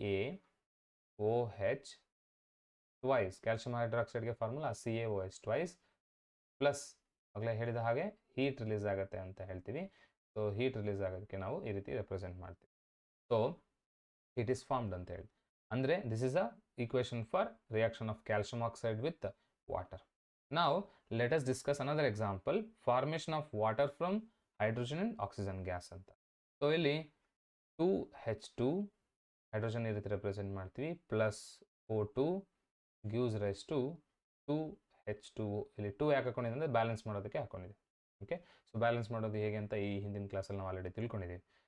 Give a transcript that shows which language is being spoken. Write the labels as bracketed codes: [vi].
[kn] CaOH twice, calcium ಹೈಡ್ರಾಕ್ಸೈಡ್ಗೆ formula CaOH twice plus ಆಗಲೇ ಹೇಳಿದ ಹಾಗೆ ಹೀಟ್ ರಿಲೀಸ್ ಆಗುತ್ತೆ ಅಂತ ಹೇಳ್ತೀವಿ. ಸೊ ಹೀಟ್ ರಿಲೀಸ್ ಆಗೋದಕ್ಕೆ ನಾವು ಈ ರೀತಿ ರೆಪ್ರೆಸೆಂಟ್ ಮಾಡ್ತೀವಿ. [en] so it is formed [kn] ಅಂತ ಹೇಳಿ, ಅಂದರೆ [en] This is a equation for reaction of calcium oxide with water. Now let us discuss another example, formation of water from hydrogen and oxygen gas ಅಂತ. [kn] So ಇಲ್ಲಿ 2H2 hydrogen ಈ ರೀತಿ represent ಮಾಡ್ತೀವಿ, plus O2 [en] gives rise to 2H2O. [kn] ಇಲ್ಲಿ 2 ಯಾಕೆ ಹಾಕೊಂಡಿದೆ ಅಂದರೆ balance ಮಾಡೋದಕ್ಕೆ ಹಾಕೊಂಡಿದೆ. Okay, so balance ಮಾಡೋದು ಹೇಗೆ ಅಂತ ಈ ಹಿಂದಿನ ಕ್ಲಾಸಲ್ಲಿ ನಾವು ಆಲ್ರೆಡಿ ತಿಳ್ಕೊಂಡಿದ್ದೀವಿ.